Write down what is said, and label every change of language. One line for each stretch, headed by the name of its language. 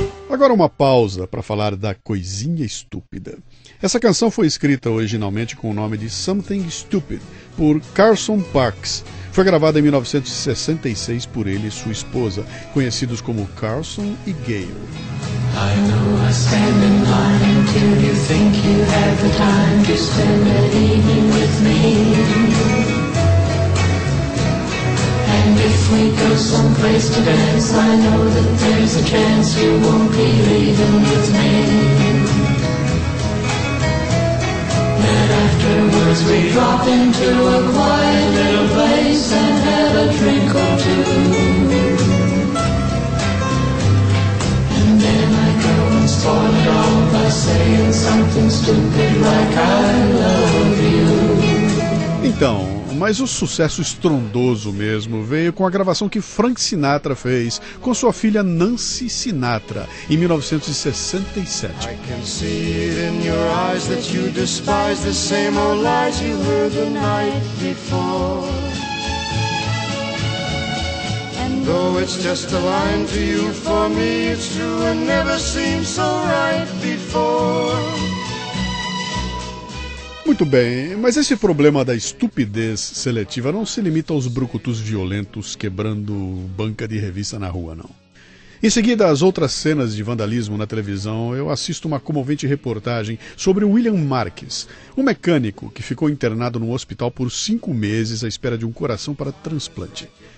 Portuguese: Agora uma pausa para falar da Coisinha Estúpida. Essa canção foi escrita originalmente com o nome de Something Stupid, por Carson Parks. Foi gravada em 1966 por ele e sua esposa, conhecidos como Carson e Gayle.
English: I know I stand in line till you think you have the time to spend an evening with me. And if we go someplace to dance, I know that there's a chance you won't be leaving with me. That afterwards we drop into a quiet little place and have a drink or two. Spoil it all by saying something stupid like I love you.
Portuguese: Então, mas o sucesso estrondoso mesmo veio com a gravação que Frank Sinatra fez com sua filha Nancy Sinatra, em 1967.
English: I can see it in your eyes that you despise the same old lies you heard the night before. And though it's just a line to you, for me it's true and never seemed so right before.
Portuguese: Muito bem, mas esse problema da estupidez seletiva não se limita aos brucutus violentos quebrando banca de revista na rua, não. Em seguida às outras cenas de vandalismo na televisão, eu assisto uma comovente reportagem sobre William Marques, um mecânico que ficou internado num hospital por 5 meses à espera de um coração para transplante.